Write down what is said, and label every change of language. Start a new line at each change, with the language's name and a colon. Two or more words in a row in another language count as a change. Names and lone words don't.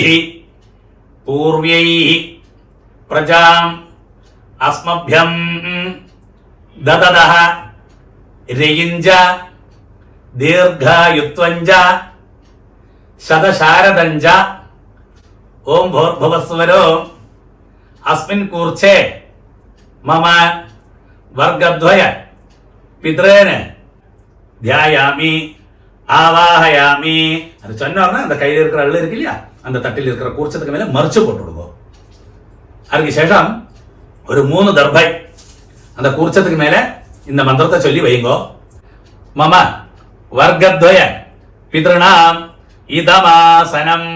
Sanskrit: पूर्वैः प्रजाम् अस्मभ्यं ददतः रयिञ्च दीर्घायुत्वञ्च शतशारदञ्च ओम् भूर्भुवस्वरो अस्मिन् कूर्चे मम वर्गद्वय पितॄन् ध्यायामि ஆவாஹயாமி.
Tamil: அது சொன்னார்னா அந்த கையில் இருக்கிற அள்ளு இருக்கு இல்லையா, அந்த தட்டில் இருக்கிற கூர்ச்சத்துக்கு மேல மறைச்சு போட்டு விடுவோம். அதுக்கு சேஷம் ஒரு 3 தர்பை அந்த கூர்ச்சத்துக்கு மேல இந்த மந்திரத்தை சொல்லி வைங்கோ.
Sanskrit: मम वर्गद्वय पितॄणाम् इदमासनम्
Tamil: அப்படியே வச்சு விடுங்க.